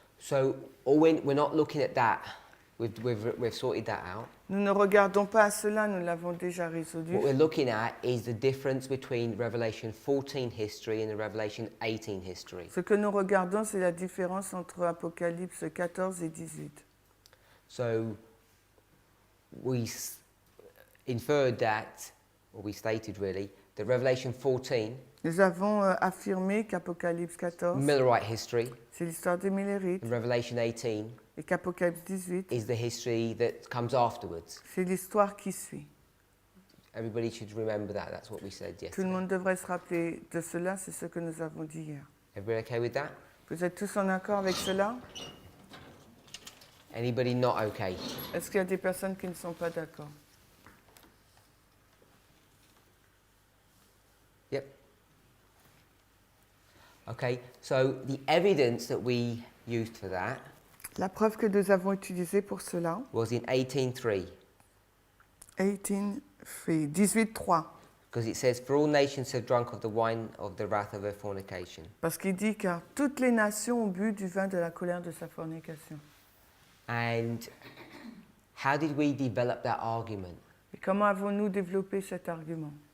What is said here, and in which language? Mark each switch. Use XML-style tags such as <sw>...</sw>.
<en>So we're not looking at that. We've sorted that out.</en> <fr>Nous ne regardons pas à cela, nous l'avons déjà résolu.</fr> <en>What we're looking at is the difference between Revelation 14 history and the Revelation 18 history.</en> <fr>Ce que nous regardons, c'est la différence entre Apocalypse 14 et 18.</fr> <en>So we inferred that, or we stated really, that Revelation 14,</en> <fr>Nous avons affirmé qu'Apocalypse 14,</fr> <en>Millerite history,</en> <fr>c'est l'histoire des Millérites,</fr> <en>and Revelation 18</en> <fr>et qu'Apocalypse 18,</fr> <en>is the history that comes afterwards.</en> <fr>c'est l'histoire qui suit.</fr> <en>Everybody should remember that. That's what we said</en> <fr>Tout le</fr> <en>yesterday.</en> <fr>monde devrait se rappeler de cela, c'est ce que nous avons dit hier.</fr> <en>Everybody okay with that?</en> <fr>Vous êtes tous en accord avec cela?</fr> <en>Anybody not okay?</en> <fr>Est-ce qu'il y a des personnes qui ne sont pas d'accord?</fr> <en>Yep. Okay, so the evidence that we used for that</en> <fr>La preuve que nous avons utilisée pour cela,</fr> <en>was in 18:3,</en> <fr>18:3,</fr> <en>because it says, "For all nations have drunk of the wine of the wrath of her fornication."</en> <fr>parce qu'il dit car toutes les nations ont bu du vin de la colère de sa fornication.</fr> <en>And how did we develop that argument?</en> <fr>Et comment avons-nous développé cet argument?</fr>